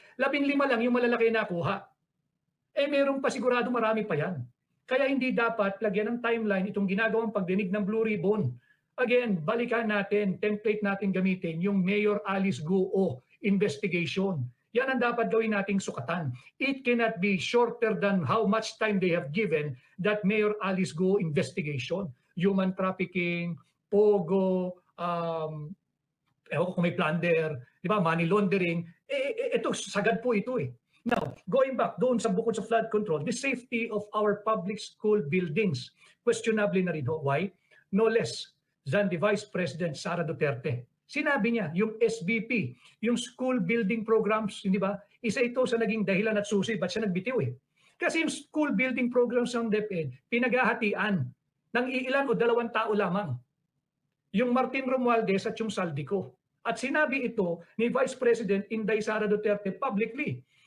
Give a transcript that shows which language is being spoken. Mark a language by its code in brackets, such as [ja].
[tl] 15 lang yung malalaki na kuha. Meron pa sigurado marami pa yan. Kaya hindi dapat lagyan ng timeline itong ginagawang pagdinig ng Blue Ribbon. Again, balikan natin, template natin gamitin yung Mayor Alice Guo investigation. Yan ang dapat gawin nating sukatan. [en] It cannot be shorter than how much time they have given that Mayor Alice Guo investigation. [tl] Human trafficking, pogo, kung may plunder, di ba, money laundering. Ito, sagad po ito eh. [en] Now, going back [tl] doon sa bukod sa flood control, [en] the safety of our public school buildings, [tl] questionably na rin ho. Why? [en] No less than the Vice President Sara Duterte. [tl] Sinabi niya, yung SBP, yung school building programs, hindi ba? Isa ito sa naging dahilan at susi, ba't siya nagbitiw eh? Kasi yung school building programs ng DepEd, pinaghahatian ng iilan o 2 tao lamang. Yung Martin Romualdez at yung Saldico. At sinabi ito ni Vice President Inday Sara Duterte publicly.